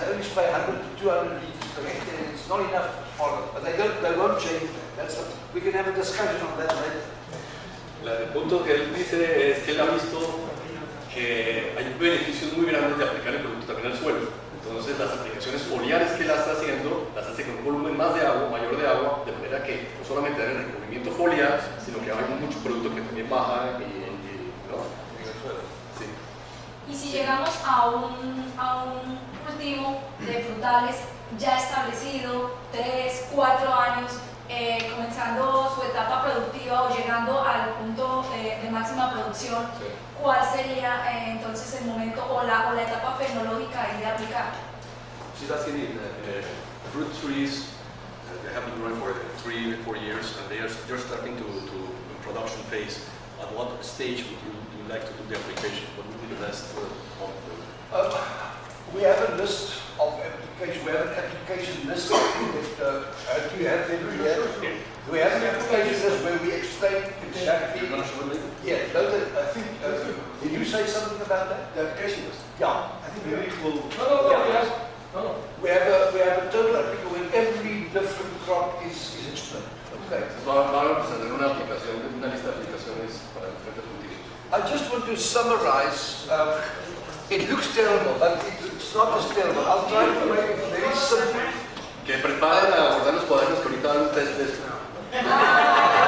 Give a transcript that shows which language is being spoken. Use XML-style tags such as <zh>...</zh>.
<en>They only spray 100 to 200 liters per hectare, and it's not enough for them. But they won't change that. That's what, we can have a discussion on that later.</en> <es>El punto que él dice es que él ha visto que hay beneficios muy grandes de aplicar el producto también al suelo. Entonces las aplicaciones foliares que él está haciendo las hace con un volumen más de agua, mayor de agua, de manera que no solamente hay el recubrimiento foliar, sino que hay mucho producto que también baja ¿no? en el suelo. Sí. Y si llegamos a un cultivo de frutales ya establecido, 3, 4 años, comenzando su etapa productiva o llegando al punto de máxima producción, Sí. ¿cuál sería entonces el momento o la etapa fenológica de aplicar?</es> <en>she's asking if fruit trees, they have been growing for 3 or 4 years, and they're starting to production phase. at what stage would you like to do the application? What would be the best point for you? We have a list of applications. We have an application list. Do you have them here? We have an application list where we explain exactly. You're going to show it later? Yeah, no, I think. Did you say something about that? The application list. Yeah. I think maybe we'll... Yeah. No. We have a total article where every different crop is explained. Okay.</en> <es>Vamos a presentar una aplicación, una lista de aplicaciones para diferentes cultivos.</es> <en>I just want to summarize. It looks terrible, but it's not as terrible. I'll try to make it very simple.</en> <es>Que preparen a abordar los cuadernos que ahorita dan un test de esto.</es>